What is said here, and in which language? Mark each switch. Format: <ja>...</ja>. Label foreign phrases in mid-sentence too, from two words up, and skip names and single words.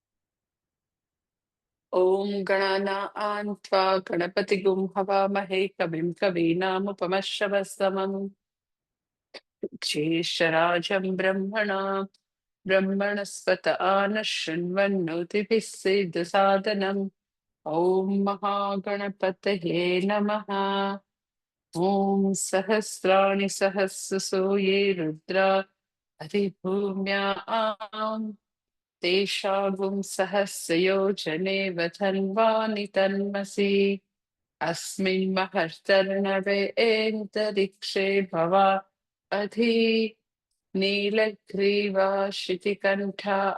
<sa>ઓમ ગણાનાં ત્વા ગણપતિગું હવામહે કવિં કવીનામુપમશ્રવસ્તમં જ્યેષ્ઠરાજં બ્રહ્મણસ્પત આનશૃण्वन्नोतिभिः सिद्धसादनम् ॐ महागणपतये नमः। ॐ सहस्राणि सहस्रसो ये रुद्रा अधिभूम्याम् तेषागुं सहस्रयोजने वधन्वानि तन्मसि अस्मिन् महर्तर्णवे एन्तरिक्षे भवा अधि नीलग्रीवा शितिकण्ठा</sa>